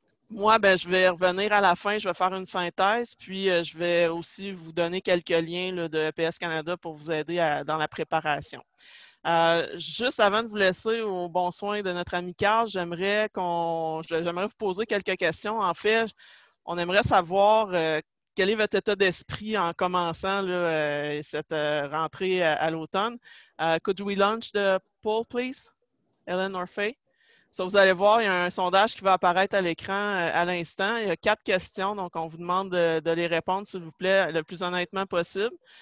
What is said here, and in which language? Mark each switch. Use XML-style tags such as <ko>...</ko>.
<fr>Moi, je vais revenir à la fin, je vais faire une synthèse, puis je vais aussi vous donner quelques liens là, de EPS Canada pour vous aider dans la préparation. Juste avant de vous laisser au bon soin de notre ami Carl, j'aimerais vous poser quelques questions. En fait, on aimerait savoir quel est votre état d'esprit en commençant là, cette rentrée à l'automne.</fr> <en>Could we launch the poll, please, Ellen or Faye?</en> <fr>So, vous allez voir, il y a un sondage qui va apparaître à l'écran à l'instant. Il y a 4 questions, donc on vous demande de les répondre, s'il vous plaît, le plus honnêtement possible.</fr>